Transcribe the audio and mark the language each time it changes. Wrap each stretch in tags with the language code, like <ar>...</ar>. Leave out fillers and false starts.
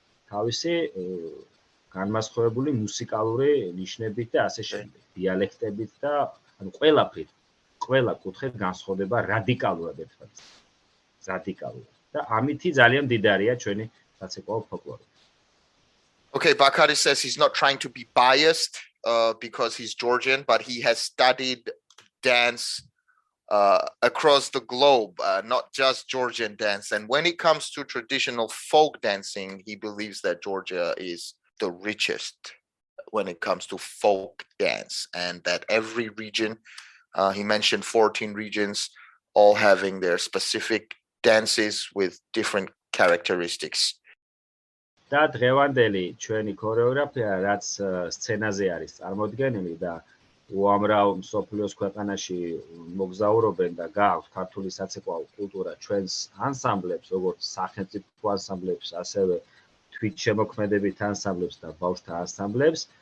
<ka>თავისი განმასხვავებული მუსიკალური ნიშნებით და ასე შემდეგ, დიალექტებით და ანუ ყველაფრით, ყველა კუთხე განსხვავდება რადიკალურად ერთმანეთს. რადიკალურად. და ამითი ძალიან მდიდარია ჩვენი საცეკვაო ფოლკლორი.</ka> <en>Okay, Bakari says he's not trying to be biased because he's Georgian, but he has studied dance across the globe, not just Georgian dance. And when it comes to traditional folk dancing, he believes that Georgia is the richest when it comes to folk dance, and that every region, he mentioned 14 regions, all having their specific dances with different characteristics.</en> <ka>და დღევანდელი ჩვენი ქორეოგრაფია, რაც სცენაზე არის წარმოდგენილი და უამრავ მსოფლიოს ქვეყანაში მოგზაურობენ და გააქვთ ქართული საცეკვაო კულტურა ჩვენს ანსამბლებს, როგორც სახელმწიფო ანსამბლებს, ასევე თვითშემოქმედებით ანსამბლებს და ბავშვთა ანსამბლებს.</ka>